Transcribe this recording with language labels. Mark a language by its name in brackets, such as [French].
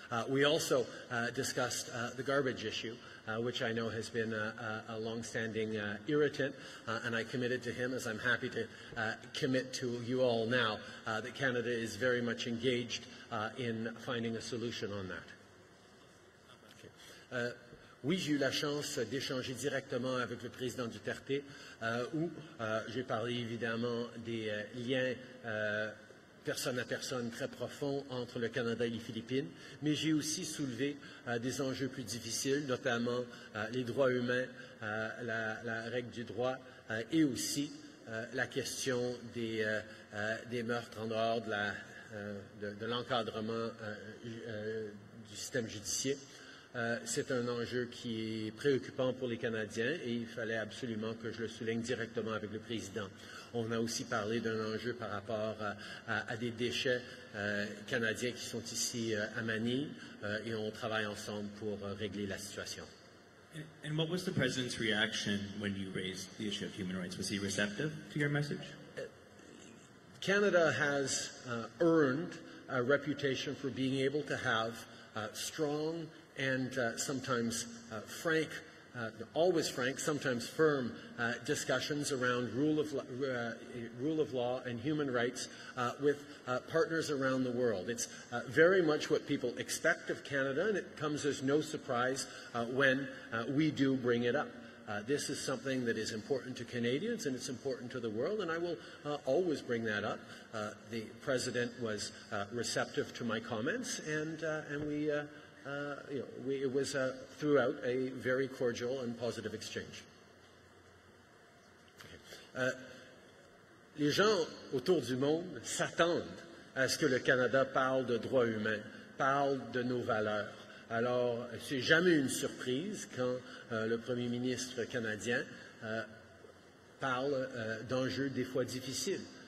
[English] We also discussed the garbage issue, which I know has been a long-standing irritant, and I committed to him, as I'm happy to commit to you all now, that Canada is very much engaged in finding a solution on that. Okay. [French] Oui, j'ai eu la chance d'échanger directement avec le président Duterte, où j'ai parlé évidemment des liens personne à personne très profonds entre le Canada et les Philippines, mais j'ai aussi soulevé des enjeux plus difficiles, notamment les droits humains, la règle du droit et aussi la question des meurtres en dehors de l'encadrement du système judiciaire. C'est un enjeu qui est préoccupant pour les Canadiens et il fallait absolument que je le souligne directement avec le président. On a aussi parlé d'un enjeu par rapport à des déchets canadiens qui sont ici à Manille et on travaille ensemble pour régler la situation. [English] And what was the President's reaction when you raised the issue of human rights? Was he receptive to your message? Canada has earned a reputation for being able to have strong and sometimes frank, always frank, sometimes firm discussions around rule of law and human rights with partners around the world. It's very much what people expect of Canada, and it comes as no surprise when we do bring it up. This is something that is important to Canadians and it's important to the world, and I will always bring that up. The President was receptive to my comments, and we it was throughout a very cordial and positive exchange. Okay. [French] Les gens autour du monde s'attendent à ce que le Canada parle de droits humains, parle de nos valeurs. Alors, c'est jamais une surprise quand le Premier ministre canadien parle d'enjeux des fois difficiles.